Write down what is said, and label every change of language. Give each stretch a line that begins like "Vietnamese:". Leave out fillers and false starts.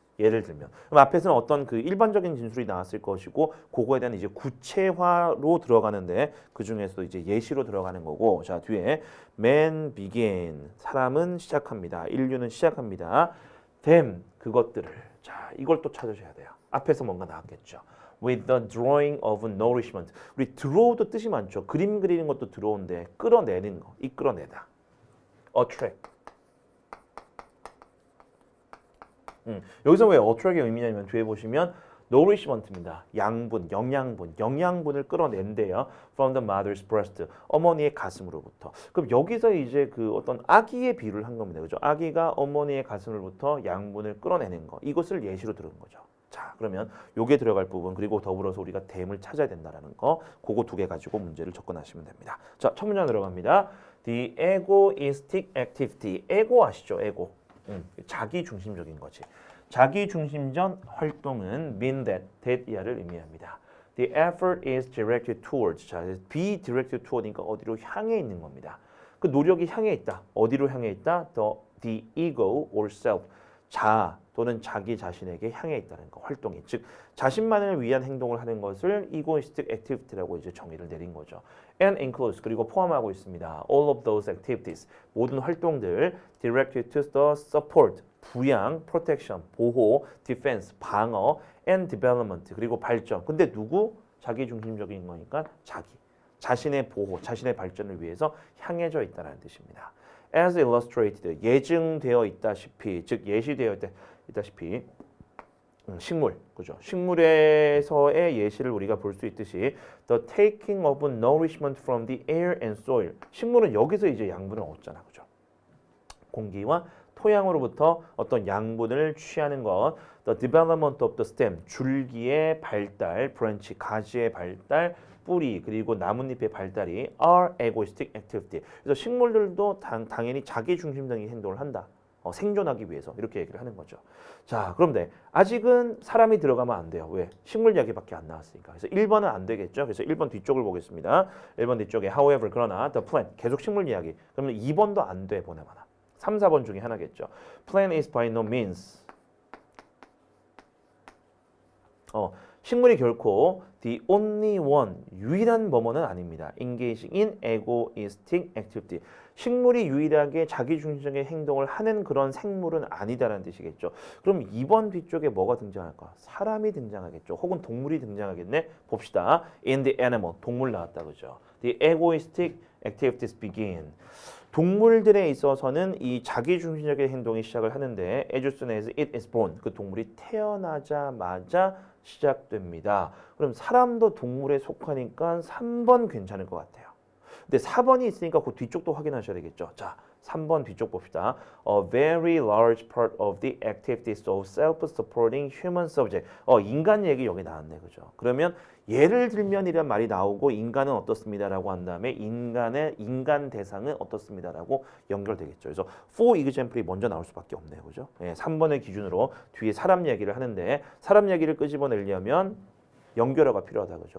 Korean: 예를 들면 그럼 앞에서는 어떤 그 일반적인 진술이 나왔을 것이고 그거에 대한 이제 구체화로 들어가는데 그 중에서도 이제 예시로 들어가는 거고 자 뒤에
English: man began
Korean: 사람은 시작합니다, 인류는 시작합니다, them 그것들을 자 이걸 또 찾으셔야 돼요. 앞에서 뭔가 나왔겠죠.
English: With the drawing of nourishment
Korean: 우리 draw도 뜻이 많죠. 그림 그리는 것도 draw인데 끌어내는 거, 이끌어내다. attract. 여기서 왜 attract의 의미냐면 뒤에 보시면 nourishment입니다. 양분, 영양분을 끌어낸대요.
English: From the mother's breast,
Korean: 어머니의 가슴으로부터. 그럼 여기서 이제 그 어떤 아기의 비유를 한 겁니다. 그죠? 아기가 어머니의 가슴으로부터 양분을 끌어내는 거. 이것을 예시로 들은 거죠. 자, 그러면 요게 들어갈 부분 그리고 더불어서 우리가 댐을 찾아야 된다라는 거. 그거 두 개 가지고 문제를 접근하시면 됩니다. 자, 첫 문장 들어갑니다.
English: The egoistic activity.
Korean: 에고 아시죠? 에고. 자기 중심적인 거지. 자기 중심적 활동은 mean that 이하를 의미합니다.
English: The effort is directed towards.
Korean: 자, be directed toward니까 어디로 향해 있는 겁니다. 그 노력이 향해 있다. 어디로 향해 있다?
English: The ego or self.
Korean: 자아 또는 자기 자신에게 향해 있다는 거. 활동이. 즉 자신만을 위한 행동을 하는 것을 egoistic activity라고 이제 정의를 내린 거죠.
English: And includes
Korean: 그리고 포함하고 있습니다.
English: All of those activities
Korean: 모든 활동들
English: directed to the support 부양, protection 보호, defense 방어, and development
Korean: 그리고 발전. 근데 누구? 자기 중심적인 거니까 자기. 자신의 보호, 자신의 발전을 위해서 향해져 있다는 뜻입니다.
English: as illustrated
Korean: 예증되어 있다시피 즉 예시되어 있다시피 식물, 그죠? 식물에서의 예시를 우리가 볼 수 있듯이
English: the taking of nourishment from the air and soil.
Korean: 식물은 여기서 이제 양분을 얻잖아, 그죠? 공기와 토양으로부터 어떤 양분을 취하는 것.
English: The development of the stem.
Korean: 줄기의 발달, branch, 가지의 발달, 뿌리 그리고 나뭇잎의 발달이
English: are egoistic activity.
Korean: 그래서 식물들도 당연히 자기 중심적인 행동을 한다. 생존하기 위해서 이렇게 얘기를 하는 거죠. 자, 그런데 아직은 사람이 들어가면 안 돼요. 왜? 식물 이야기밖에 안 나왔으니까. 그래서 1번은 안 되겠죠. 그래서 1번 뒤쪽을 보겠습니다. 1번 뒤쪽에 however 그러나
English: the plant
Korean: 계속 식물 이야기. 그러면 2번도 안 돼 보내봐라. 3, 4번 중에 하나겠죠.
English: Plant is by no means
Korean: 식물이 결코
English: the only one
Korean: 유일한 뭐뭐는 아닙니다.
English: engaging in egoistic activity.
Korean: 식물이 유일하게 자기중심적인 행동을 하는 그런 생물은 아니다라는 뜻이겠죠. 그럼 2번 뒤쪽에 뭐가 등장할까? 사람이 등장하겠죠. 혹은 동물이 등장하겠네. 봅시다.
English: In the animal
Korean: 동물 나왔다 그죠.
English: The egoistic activities begin.
Korean: 동물들에 있어서는 이 자기중심적인 행동이 시작을 하는데
English: as soon as it is born
Korean: 그 동물이 태어나자마자 시작됩니다. 그럼 사람도 동물에 속하니까 3번 괜찮을 것 같아요. 근데 4번이 있으니까 그 뒤쪽도 확인하셔야 되겠죠. 자, 3번 뒤쪽 봅시다.
English: A very large part of the activities of self-supporting human subject.
Korean: 인간 얘기 여기 나왔네, 그죠? 그러면 예를 들면이란 말이 나오고 인간은 어떻습니다라고 한 다음에 인간 대상은 어떻습니다라고 연결되겠죠. 그래서
English: for example
Korean: 이 먼저 나올 수밖에 없네요, 그죠? 3번을 기준으로 뒤에 사람 얘기를 하는데 사람 얘기를 끄집어내려면 연결어가 필요하다, 그죠?